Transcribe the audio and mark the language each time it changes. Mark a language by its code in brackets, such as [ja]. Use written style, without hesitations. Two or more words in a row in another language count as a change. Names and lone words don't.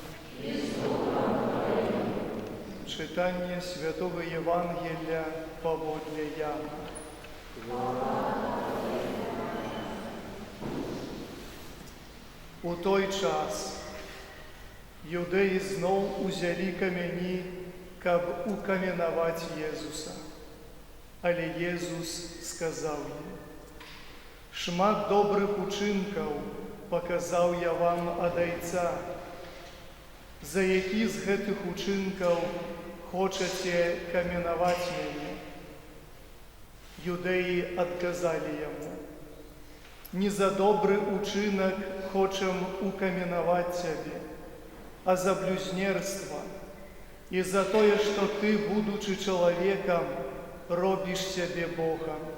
[uk] Читання Святого Євангелія поводле Яна. [be] У той час юдеї знов узялі камені, каб укаменаваць Єзуса. [uk] Але Єзус сказав їм: [be] «Шмат добрых учынкаў показаў я вам ад Айца. За які з гэтых учынкаў хочаце каменаваць мяне?» Юдеі адказалі яму: «Не за добры учынак хочам укаменаваць цябе, а за блюзнерства і за тое, што ты, будучы чалавекам, робіш сябе Богам».